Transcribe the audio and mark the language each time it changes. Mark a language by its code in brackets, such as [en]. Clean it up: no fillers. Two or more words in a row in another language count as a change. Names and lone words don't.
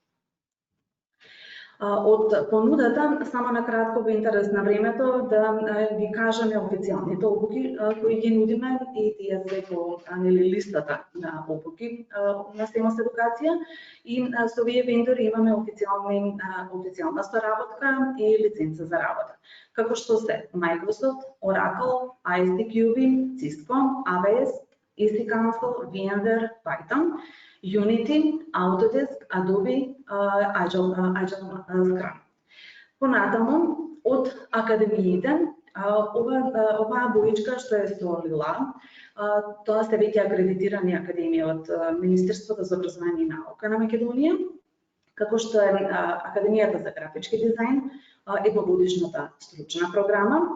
[mk] Од понудата, само накратко во интерес на времето, да ви кажеме официјалните обуки кои ги нудиме и тие се по листата на обуки на Семас Едукација и со овие вендори имаме официјална соработка и лиценца за работа. Како што се Microsoft, Oracle, ISTQB, Cisco, AWS, EC Council, VMware, Python, Unity, Autodesk, Adobe, Agile Scrum. Понатаму, од академиите Оваа боичка што е со лила, тоа се веќе акредитирани академија од Министерството за образование и наука на Македонија, како што е Академијата за графички дизајн, едногодишната стручна програма.